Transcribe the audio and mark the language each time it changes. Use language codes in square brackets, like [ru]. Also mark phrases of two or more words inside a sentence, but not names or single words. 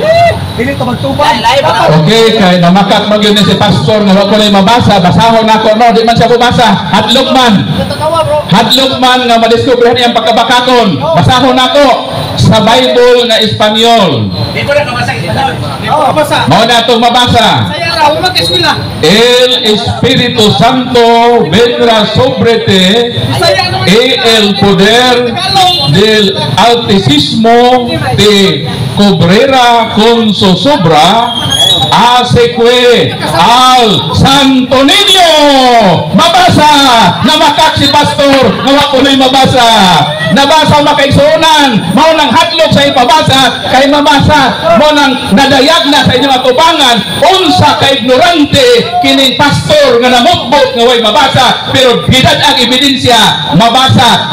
[ceb] Okay, kay namakak mag yun si pastor nga wako na mabasa, basahon ako no, di man siya bubasa. Hadlok man nga madiskubrihan iyang pagkabakakon. Basahon ako sa Bible nga Espanyol. Mao na itong mabasa. [es] El Espíritu Santo vendrá sobre ti y el poder del Altísimo te cubrirá con su sombra, hace que al Santo Niño mabasa. [ceb] Namakak si pastor nga wako na mabasa. Nabasa makaigsuunan, mao nang hadlok sa ipabasa kay mabasa, mao nang nadayag na sa inyong atubangan unsa ka ignorante kining pastor nga namukbot nga way mabasa, pero gidad ang ebidensya mabasa.